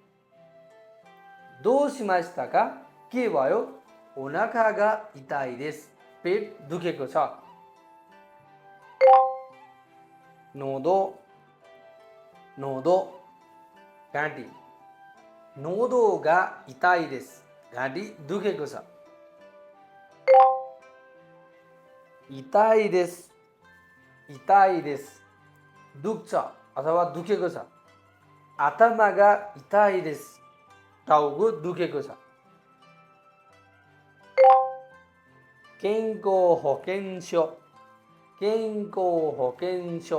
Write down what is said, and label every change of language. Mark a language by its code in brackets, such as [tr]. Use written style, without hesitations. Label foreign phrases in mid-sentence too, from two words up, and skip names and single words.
[ja] どうしましたか [ne] के भयो, [ja] お腹が痛いです, [ne] पेट दुखेको छ। नोदो, नोदो घाँटी, [ja] 喉が痛いです, [ne] घाँटी दुखेको छ। [ja] 痛いです。痛いです。 [ne] दुख्छ अथवा दुखेको छ। [ja] 頭が痛いです. [ne] टाउको दुखेको छ। [ja] 健康保険証. 健康保険証.